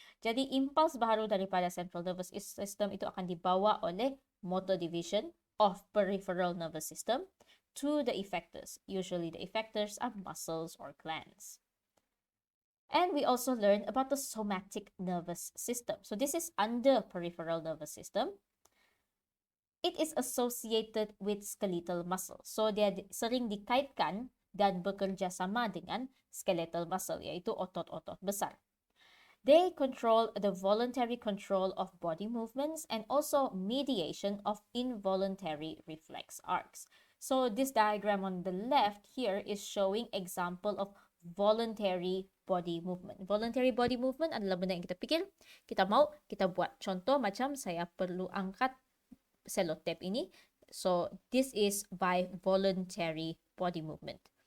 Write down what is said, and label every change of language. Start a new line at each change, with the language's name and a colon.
Malay: Jadi impuls baru daripada
English: central nervous system
Malay: itu akan dibawa oleh
English: motor division of peripheral nervous system to the effectors. Usually the effectors are muscles or glands. And we also learned about the somatic nervous system. So this is under peripheral nervous system. It is associated with skeletal muscle.
Malay: So dia sering dikaitkan dan bekerja sama dengan skeletal muscle, yaitu otot-otot besar.
English: They control the voluntary control of body movements and also mediation of involuntary reflex arcs. So this diagram on the left here is showing example of voluntary body movement.
Malay: Voluntary body movement adalah benda yang kita pikir, kita mau, kita buat. Contoh macam saya perlu angkat selotep ini.
English: So this is by voluntary body movement.